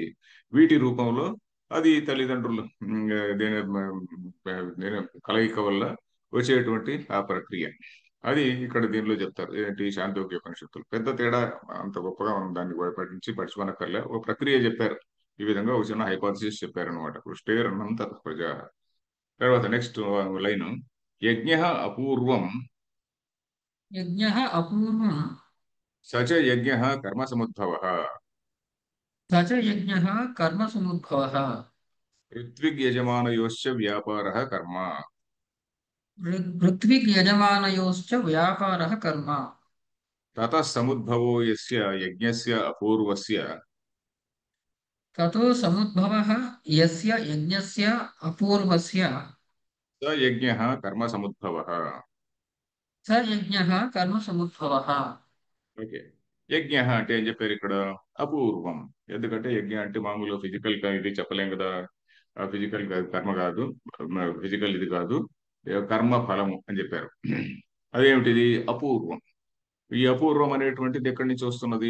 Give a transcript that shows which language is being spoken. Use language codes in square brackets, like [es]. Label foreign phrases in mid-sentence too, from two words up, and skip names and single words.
[te] వీటి రూపంలో అది తల్లిదండ్రులు దీని కలయిక వల్ల వచ్చేటువంటి ఆ ప్రక్రియ. అది ఇక్కడ దీనిలో చెప్తారు. ఏంటి? శాంతోగ్య ఉపనిషత్తులు పెద్ద తేడా అంత గొప్పగా మనం దాన్ని పట్టించి పడుచుకోనక్కర్లే, ఒక ప్రక్రియ చెప్పారు. ఈ విధంగా ఒక చిన్న హైపోథసిస్ చెప్పారనమాట. [sa] వృష్టేరన్నంత ప్రజ. తర్వాత [en] next line, [sa] యజ్ఞ అపూర్వం यज्ञः अपूर्वम् స చ యజ్ఞ కర్మ సముద్భవ स च यज्ञः कर्मसमुद्भवः ऋत्विग्यजमानयोश्च व्यापारः कर्म ऋत्विग्यजमानयोश्च व्यापारः कर्म ततः समुद्भवो यस्य यज्ञस्य अपूर्वस्य ततो समुद्भवः यस्य यज्ञस्य अपूर्वस्य स यज्ञः कर्म समुद्भवः. स यज्ञः कर्मसमुद्भवः [te] ఓకే. యజ్ఞ అంటే ఏం చెప్పారు ఇక్కడ? అపూర్వం. ఎందుకంటే యజ్ఞ అంటే మామూలు ఫిజికల్ ఇది చెప్పలేం కదా. ఫిజికల్ కాదు, కర్మ కాదు, ఫిజికల్ ఇది కాదు, కర్మ ఫలము అని చెప్పారు. అదేమిటిది? అపూర్వం. ఈ అపూర్వం అనేటువంటిది ఎక్కడి నుంచి వస్తున్నది?